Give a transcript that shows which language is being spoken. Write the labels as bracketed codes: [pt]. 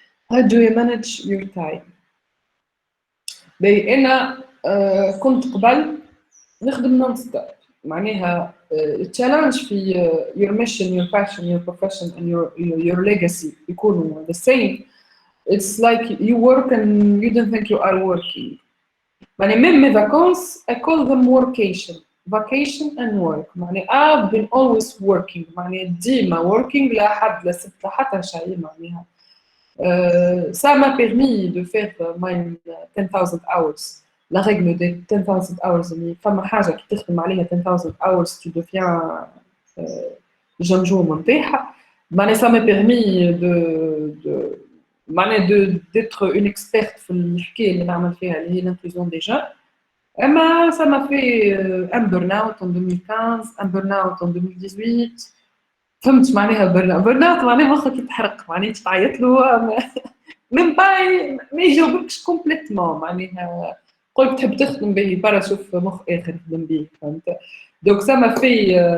[en] How do you manage your time? [ar] بي أنا كنت قبل نخدم نون ستوب معناها التشالنج في [en] your mission, your passion, your profession and your legacy [ar] يكونوا [en] the same. It's like you work and you don't think you are working. يعني [fr] même mes vacances [en] I call them workation. Vacation and work. معني I've been always working. [ar] معني ديما working لا حد لا سبت لا حتى شيء معناها. [fr] Ça m'a permis de faire [en] my 10,000 hours. [fr] La règle des 10,000 hours [ar] اللي فما حاجة كي تخدم عليها [fr] 10,000 hours tu deviens جنجوم نتاعها. معني ça m'a permis d'être une experte [ar] في الحكاية اللي نعمل فيها اللي هي [fr] l'inclusion des jeunes. Emma, ça m'a fait un burn-out en 2015, un burn-out en 2018. [ar] فهمت معناها burn-out معناها مخك يتحرق معناها تعيط له من باي ما يجاوبكش كومبليتمون معناها قولك تحب تخدم به برا شوف مخ آخر خدم به فهمت دوك [fr] ça m'a fait